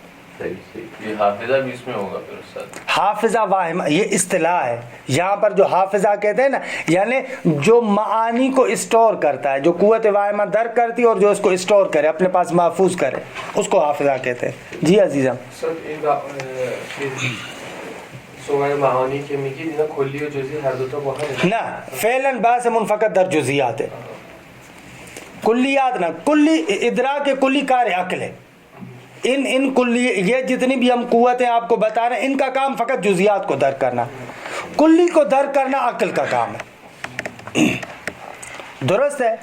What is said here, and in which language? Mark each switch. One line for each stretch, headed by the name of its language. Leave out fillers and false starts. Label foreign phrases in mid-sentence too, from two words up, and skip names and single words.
Urdu: یہ حافظہ بھی اس میں ہوگا پھر استاد؟ حافظہ واہمہ یہ اصطلاح ہے، یہاں پر جو حافظہ کہتے ہیں نا، یعنی جو معانی کو اسٹور کرتا ہے، جو قوت واہمہ درک کرتی ہے اور جو اس کو اسٹور کرے، اپنے پاس محفوظ کرے، اس کو حافظہ کہتے ہیں۔ جی عزیزم،
Persian: معانی که میگید اینا کلی و جزئی هر دوتا با هم؟
Urdu: نہ فعلاً باعث منفقت در جزیات ہے، کلیات نہ، کلی ادراک کلی کار عقل ہے۔ ان کلی یہ جتنی بھی ہم قوتیں آپ کو بتا رہے ہیں، ان کا کام فقط جزیات کو درک کرنا، کلی کو درک کرنا عقل کا کام ہے، درست ہے۔